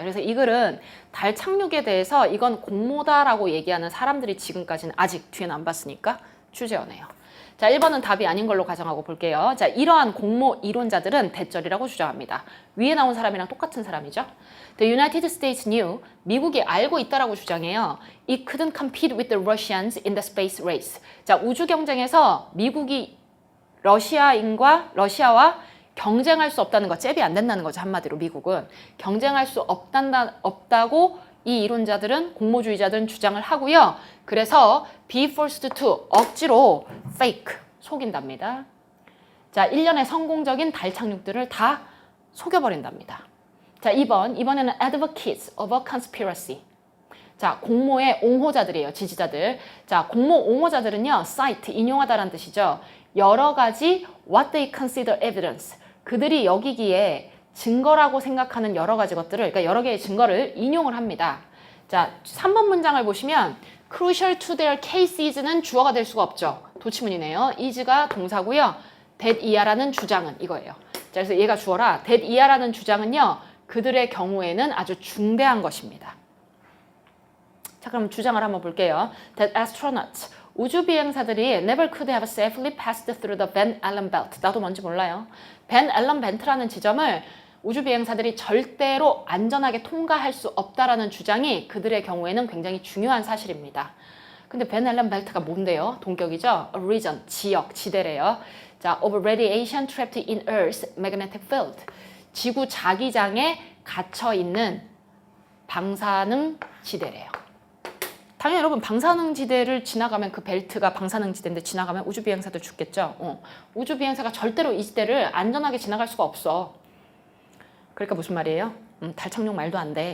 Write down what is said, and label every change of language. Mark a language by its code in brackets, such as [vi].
[ko] 그래서 이 글은 달 착륙에 대해서 이건 공모다라고 얘기하는 사람들이 지금까지는 아직 뒤에는 안 봤으니까 주제어네요. 자, 1번은 답이 아닌 걸로 가정하고 볼게요. 자, 이러한 공모 이론자들은 대절이라고 주장합니다. 위에 나온 사람이랑 똑같은 사람이죠. [en] The United States knew, [ko] 미국이 알고 있다라고 주장해요. [en] It couldn't compete with the Russians in the space race. [ko] 자, 우주 경쟁에서 미국이 러시아와 경쟁할 수 없다는 거, 잽이 안 된다는 거죠. 한마디로 미국은. 경쟁할 수 없다고 이 이론자들은, 공모주의자들은 주장을 하고요. 그래서 [en] be forced to, [ko] 억지로 fake, 속인답니다. 자, 1년의 성공적인 달 착륙들을 다 속여버린답니다. 자, 이번에는 [en] advocates of a conspiracy. [ko] 자, 공모의 옹호자들이에요. 지지자들. 자, 공모 옹호자들은요. cite, 인용하다라는 뜻이죠. 여러 가지 [en] what they consider evidence. [ko] 그들이 여기기에 증거라고 생각하는 여러 가지 것들을, 그러니까 여러 개의 증거를 인용을 합니다. 자, 3번 문장을 보시면 [en] crucial to their cases [ko] 는 주어가 될 수가 없죠. 도치문이네요. is가 동사고요. that 이하라는 주장은 이거예요. 자, 그래서 얘가 주어라. that 이하라는 주장은요. 그들의 경우에는 아주 중대한 것입니다. 자, 그럼 주장을 한번 볼게요. [en] That astronauts, [ko] 우주 비행사들이 [en] never could have safely passed through the Van Allen belt. [ko] 나도 뭔지 몰라요. 벤 앨런 벨트라는 지점을 우주 비행사들이 절대로 안전하게 통과할 수 없다라는 주장이 그들의 경우에는 굉장히 중요한 사실입니다. 근데 벤 앨런 벨트가 뭔데요? 동격이죠. [en] A region, [ko] 지역, 지대래요. 자, [en] of radiation trapped in Earth's magnetic field. [ko] 지구 자기장에 갇혀 있는 방사능 지대래요. 당연히 여러분 방사능 지대를 지나가면 그 벨트가 방사능 지대인데 지나가면 우주 비행사도 죽겠죠. 우주 비행사가 절대로 이 지대를 안전하게 지나갈 수가 없어. 그러니까 무슨 말이에요? 달 착륙 말도 안 돼.